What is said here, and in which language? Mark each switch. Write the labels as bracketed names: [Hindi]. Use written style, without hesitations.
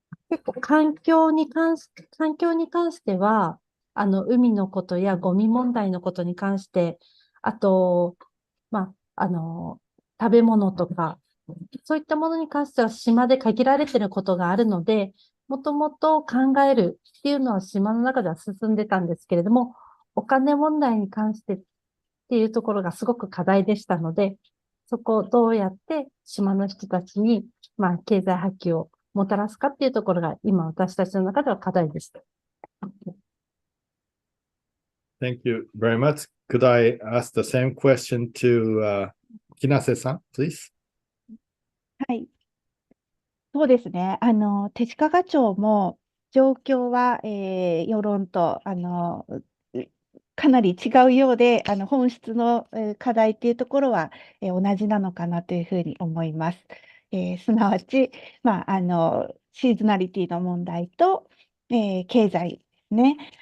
[Japanese] 結構環境に関しては、海のことやゴミ問題のことに関して、あと、食べ物とか、そういったものに関しては島で限られていることがあるので、もともと考えるっていうのは島の中では進んでたんですけれども、お金問題に関してっていうところがすごく課題でしたので、そこをどうやって島の人たちに、経済波及をもたらすかっていうところが今私たちの中では課題です。 [English] Thank you very much. Could I ask the same question to Kinase-san, please? [Japanese] はい。そうですね。手近賀町も状況は、世論と、かなり違うようで、本質の課題っていうところは、同じなのかなというふうに思います。すなわち、シーズナリティの問題と、経済ですね。